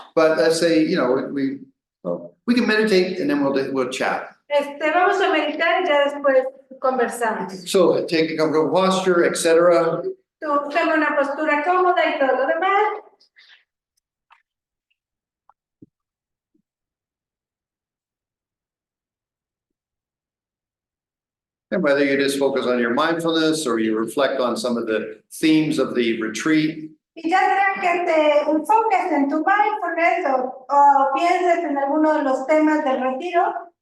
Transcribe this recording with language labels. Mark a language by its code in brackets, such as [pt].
[en] But let's say, we can meditate and then we'll chat. [es] Vamos a meditar y ya después conversamos. [en] So take a comfortable posture, etc. [es] Tú toma una postura cómoda y todo lo demás. [en] And whether you just focus on your mindfulness or you reflect on some of the themes of the retreat, [es] Y ya sea que te enfoques en tu mindfulness o pienses en alguno de los temas del retiro,